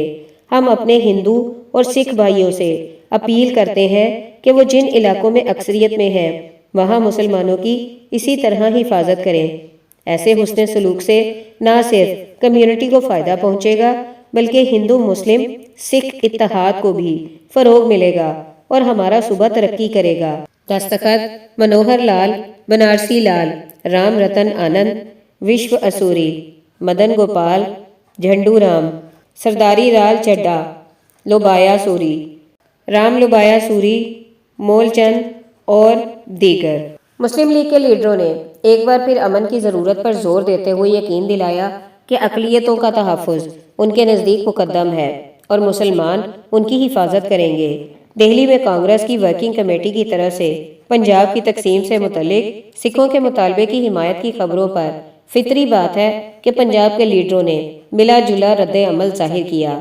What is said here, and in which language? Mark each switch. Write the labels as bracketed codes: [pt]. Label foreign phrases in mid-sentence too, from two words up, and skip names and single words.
[ur] ہم اپنے ہندو اور سکھ بھائیوں سے اپیل کرتے ہیں کہ وہ جن علاقوں میں اکثریت میں ہیں وہاں مسلمانوں کی اسی طرح حفاظت کریں۔ ایسے حسن سلوک سے نہ صرف کمیونٹی کو فائدہ پہنچے گا بلکہ ہندو مسلم سکھ اتحاد کو بھی فروغ ملے گا اور ہمارا صوبہ ترقی کرے گا۔ دستخط منوہر لال بنارسی لال رام رتن آنند وشو اسوری مدن گوپال جھنڈو رام سرداری لال چڈا لوبایا سوری رام لوبایا سوری مول چند اور دیگر۔ مسلم لیگ کے لیڈروں نے ایک بار پھر امن کی ضرورت پر زور دیتے ہوئے یقین دلایا کہ اقلیتوں کا تحفظ ان کے نزدیک مقدم ہے اور مسلمان ان کی حفاظت کریں گے۔ دہلی میں کانگریس کی ورکنگ کمیٹی کی طرف سے پنجاب کی تقسیم سے متعلق سکھوں کے مطالبے کی حمایت کی خبروں پر فطری بات ہے کہ پنجاب کے لیڈروں نے ملا جلا رد عمل ظاہر کیا۔